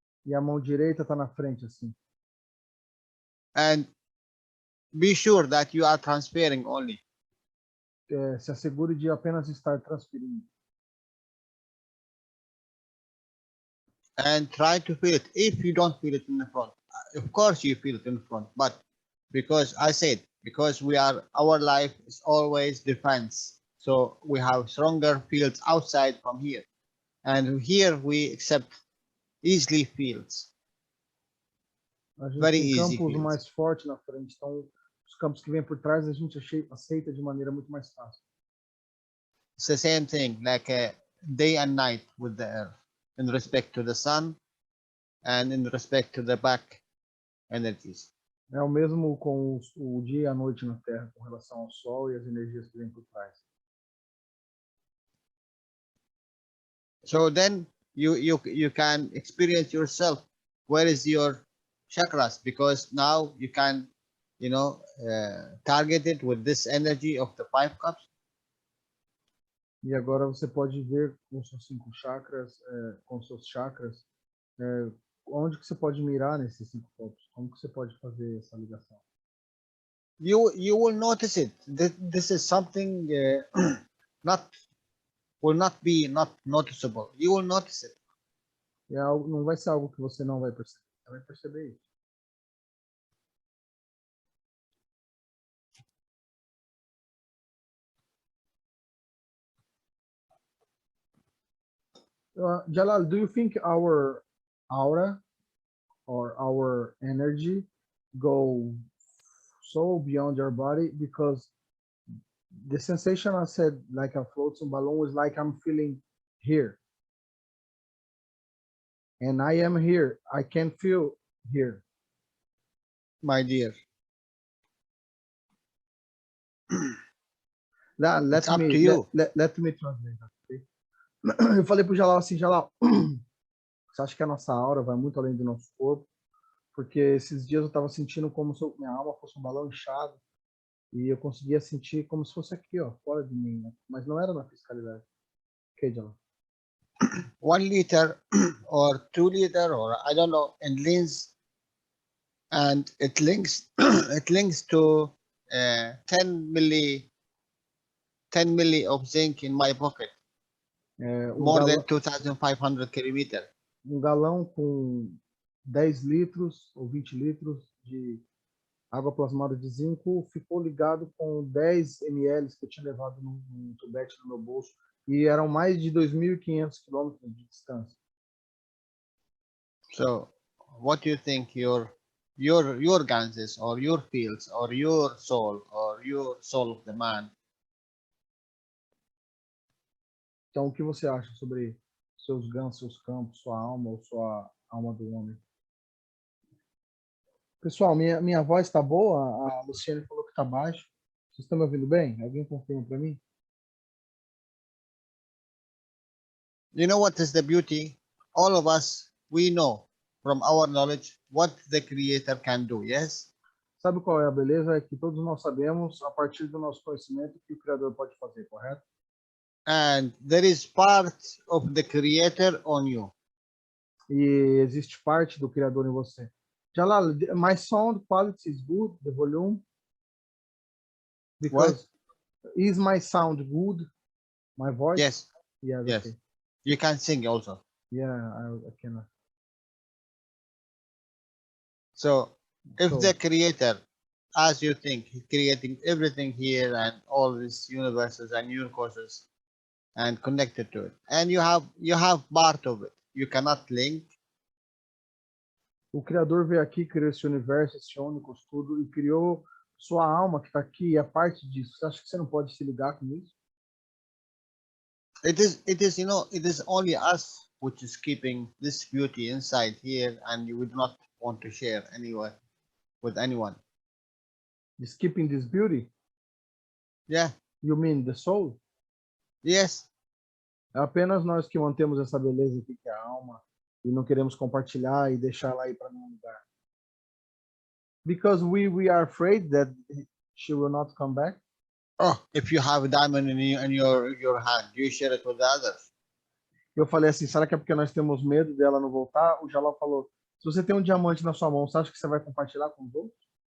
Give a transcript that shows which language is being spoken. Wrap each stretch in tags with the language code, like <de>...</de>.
<pt>E a mão direita está na frente, assim.</pt> <en>And be sure that you are transferring only.</en> <pt>Se assegure de apenas estar transferindo.</pt> <en>And try to feel it. If you don't feel it in the front, of course you feel it in the front, but because I said, because our life is always defense. So we have stronger fields outside from here. And here we accept easily fields.</en> <pt>A gente</pt> <en>Very</en> <pt>tem</pt> <en>easy fields.</en> <pt>mais fortes na frente, então os campos que vêm por trás a gente aceita de maneira muito mais fácil.</pt> <en>It's the same thing, like day and night with the earth, in respect to the sun and in respect to the back energies.</en> <pt>É o mesmo com o dia e a noite na Terra, com relação ao Sol e as energias que vêm por trás.</pt> <en>So then you can experience yourself where is your chakras, because now you can, you know, target it with this energy of the 5 cups.</en> <pt>E agora você pode ver com seus 5 chakras, com seus chakras, onde que você pode mirar nesses 5 copos? Como que você pode fazer essa ligação?</pt> <en>You will notice it. This is something will not be not noticeable. You will notice it.</en> <pt>É algo, não vai ser algo que você não vai perceber. Você vai perceber isso.</pt> <en>Jalal, do you think our aura or our energy go so beyond your body? Because the sensation I said, like a floating balloon, is like I'm feeling here. And I am here. I can feel here. My dear, Let it's up me to you. let me translate that, okay?</en> <pt>Eu falei pro Jalal assim, Jalal, você acha que a nossa aura vai muito além do nosso corpo? Porque esses dias eu estava sentindo como se minha alma fosse um balão inchado e eu conseguia sentir como se fosse aqui, ó, fora de mim, né? Mas não era na fiscalidade. Ok, Jalal.</pt> <en>1 liter or 2 liter, or I don't know, in length, and it links it links to 10 milli of zinc in my pocket, more than 2,500 kilometers.</en> <pt>Galão com 10 litros ou 20 litros de água plasmada de zinco ficou ligado com 10 ml que eu tinha levado num tubete no meu bolso, e eram mais de 2.500 quilômetros de distância.</pt> <en>So what do you think your ganses or your fields or your soul of the man?</en> <pt>Então, o que você acha sobre seus gansos, seus campos, sua alma ou sua alma do homem? Pessoal, minha voz está boa? A Luciane falou que está baixo. Vocês estão me ouvindo bem? Alguém confirma para mim?</pt> <en>You know what is the beauty? All of us, we know from our knowledge what the creator can do, yes?</en> <pt>Sabe qual é a beleza? É que todos nós sabemos, a partir do nosso conhecimento, o que o Criador pode fazer, correto?</pt> <en>And there is part of the creator on you.</en> <pt>E existe parte do Criador em você.</pt> <en>Jalal, my sound quality is good, the volume. Because is my sound good? My voice? Yes. Yes. Yes. Okay. You can sing also. Yeah, I cannot. So if So, the creator, as you think, creating everything here and all these universes and universes and connected to it, and you have part of it, you cannot link.</en> <pt>o Criador veio aqui, criou esse universo, esse ônibus, tudo, e criou sua alma que está aqui, e é parte disso. Você acha que você não pode se ligar com isso?</pt> <en>It is, you know, it is only us which is keeping this beauty inside here, and you would not want to share anywhere with anyone. Is keeping this beauty? Yeah. You mean the soul? Yes.</en> <pt>É apenas nós que mantemos essa beleza aqui, que é a alma, e não queremos compartilhar e deixar ela aí para nenhum lugar.</pt> <en>Because we are afraid that she will not come back. Oh, if you have a diamond in your hand, you share it with the others.</en> <pt>Eu falei assim, será que é porque nós temos medo dela não voltar? O Jalal falou, se você tem um diamante na sua mão, você acha que você vai compartilhar com os outros?</pt>